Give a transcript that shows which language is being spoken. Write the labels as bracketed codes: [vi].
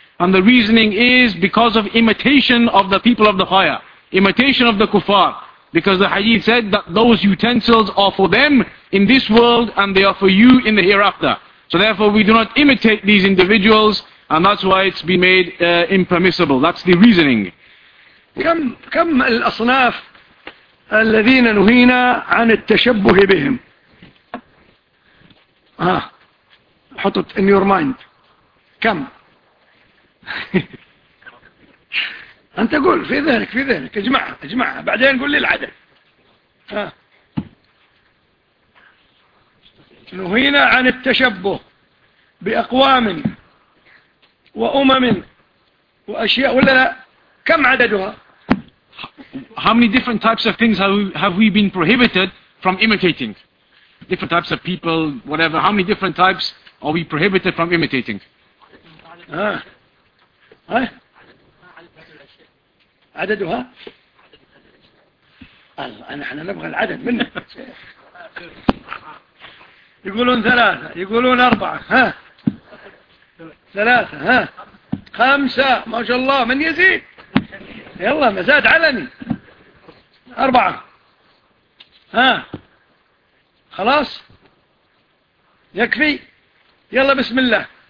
[en] And the reasoning is because of imitation of the people of the fire, imitation of the kuffar. Because the hadith said that those utensils are for them in this world and they are for you in the hereafter. So therefore we do not imitate these individuals and that's why it's been made impermissible. That's the reasoning. [ar] كم الأصناف الذين نهينا عن التشبه بهم؟ حط [en] it in your mind. [ar] كم؟ أنت قول في ذهنك في ذهنك اجمعها بعدين قول لي العدد. نهينا عن التشبه بأقوام وأمم وأشياء ولا لا؟ كم عددها؟ [en] How many different types of things have we been prohibited from imitating? Different types of people, whatever. How many different types are we prohibited from imitating? [ar] عددها؟ الله، نحن نبغى العدد منه. يقولون ثلاثة، يقولون أربعة، ها ثلاثة، ها خمسة، ما شاء الله من يزيد، يلا مزاد علني أربعة، ها خلاص يكفي، يلا بسم الله.